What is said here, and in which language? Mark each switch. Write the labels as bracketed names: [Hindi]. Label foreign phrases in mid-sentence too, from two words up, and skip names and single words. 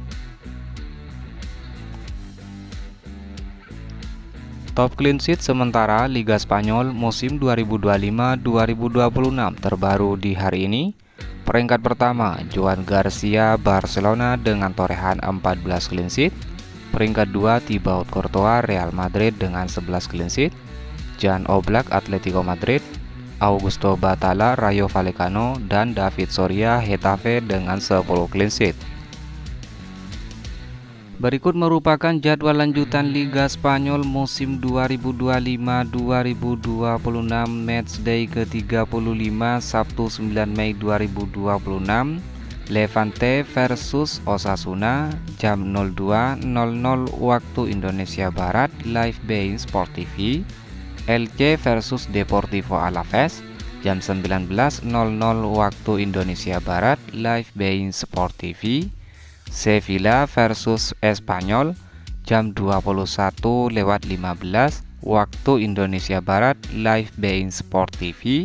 [English] Top clean sheet [Indonesian] sementara Liga Spanyol musim 2025-2026 terbaru di hari ini. Peringkat pertama Joan Garcia Barcelona dengan torehan 14 [English] clean sheet. [Indonesian] Peringkat 2 Thibaut Courtois Real Madrid dengan 11 [English] clean sheet. [Indonesian] Jan Oblak Atletico Madrid, Augusto Batalla Rayo Vallecano, dan David Soria Getafe dengan 10 [English] clean sheet. [Indonesian] Berikut merupakan jadwal lanjutan Liga Spanyol musim 2025-2026 Matchday ke-35 Sabtu 9 Mei 2026. Levante versus Osasuna jam 02.00 waktu Indonesia Barat, live bein Sport TV. Elche versus Deportivo Alaves jam 19.00 waktu Indonesia Barat, live bein Sport TV. Sevilla versus Espanyol jam 21.15 waktu Indonesia Barat, live bein Sport TV.